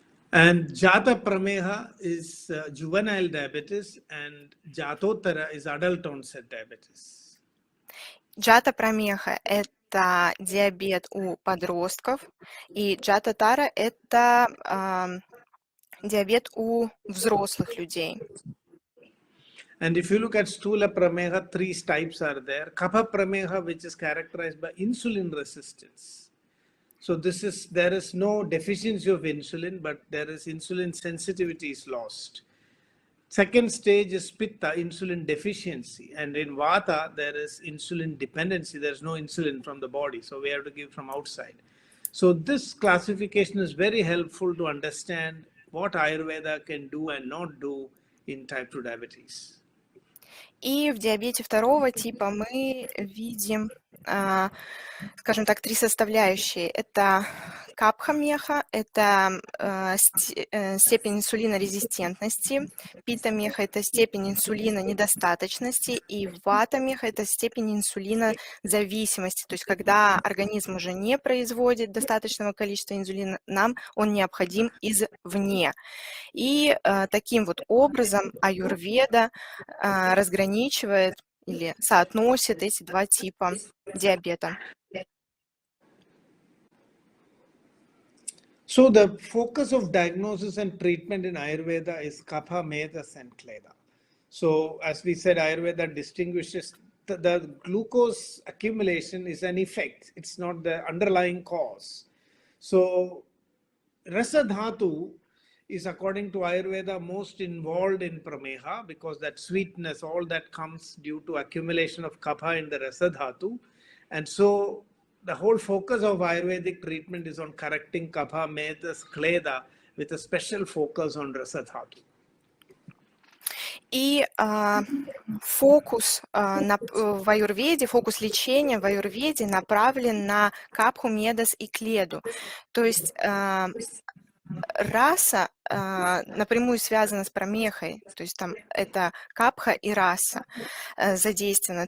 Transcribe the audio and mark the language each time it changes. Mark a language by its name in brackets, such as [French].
[English] And Jata Prameha is juvenile diabetes, and Jatotara is adult onset diabetes. [Russian] Джата Прамеха это диабет у подростков, и Джата Тара это диабет у взрослых людей. [English] And if you look at Stula Prameha, three types are there. Kapha Prameha, which is characterized by insulin resistance. So there is no deficiency of insulin, but there is insulin sensitivity is lost. Second stage is Pitta, insulin deficiency. And in Vata, there is insulin dependency. There's no insulin from the body, so we have to give from outside. So this classification is very helpful to understand what Ayurveda can do and not do in type 2 diabetes. [Russian] И в диабете второго типа мы видим, скажем так, три составляющие. Это капха-меха, это степень инсулинорезистентности, пита-меха – это степень инсулинонедостаточности, и вата-меха – это степень инсулинозависимости. То есть когда организм уже не производит достаточного количества инсулина, нам он необходим извне. И таким вот образом аюрведа разграничивает или соотносит эти два типа диабета. [English] So the focus of diagnosis and treatment in Ayurveda is kapha, medas, and kleda. So as we said, Ayurveda distinguishes the glucose accumulation is an effect. It's not the underlying cause. So rasa dhatu is, according to Ayurveda, most involved in Prameha, because that sweetness, all that comes due to accumulation of kapha in the rasa dhatu. And so the whole focus of Ayurvedic treatment is on correcting kapha, medas, kleda, with a special focus on rasa dhatu. [Russian] И фокус в аюрведе, фокус лечения в аюрведе направлен на капху, медас и кледу. То есть раса напрямую связана с промехой, то есть там это капха и раса задействованы.